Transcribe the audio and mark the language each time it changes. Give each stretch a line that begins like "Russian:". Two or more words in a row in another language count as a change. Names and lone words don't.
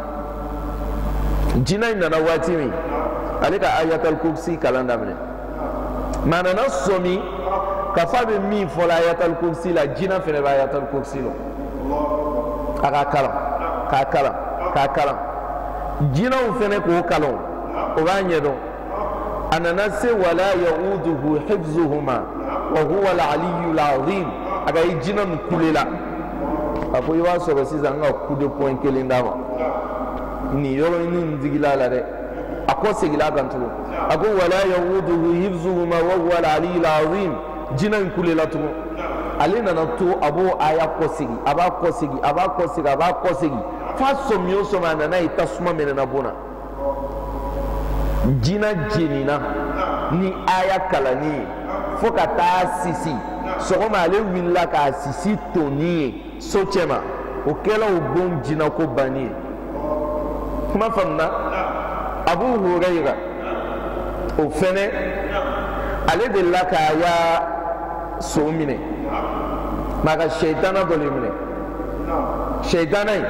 Bambara: jinɛ in nana waati min ale ka ayatal kursi kalan daminɛ mais a nana sɔmi ka fɔ a bɛ min fɔ la ayatal kursi la jinɛ fɛnɛ bɛ ayatal kursi la a k'a kalan k'a kalan k'a kalan jinaw fɛnɛ k'o kalan o b'a ɲɛdɔn a nana se
Arabic: ولا يئوده حفظهما وهو العلي العظيم
Bambara: a ka i jina nin kule la a ko i b'a sɔrɔ sisan n ka
French: coup de poing
Bambara: kelen d'a ma nin yɔrɔnin digila la dɛ a kɔ segila kan tugun a ko
Arabic: ولا يئوده حفظهما وهو العلي العظيم
Bambara: jina in kule la tugun ale nana to a b'o aya kɔsegi a b'a kɔsegi a b'a kɔsegi a b'a kɔsegi f'a sɔmi o sɔmi a nana ye tasuma minɛna bon na jina jenina ni aya kalani ye fo ka taa sisi sɔgɔma ale wulila k'a sisi toni ye so cɛma o kɛla o bon jina ko banni ye kuma faamuna Abu Hurayra o fɛnɛ ale delila k'a ya so minɛ m'a ka sɛitana dɔ le minɛ sɛitana in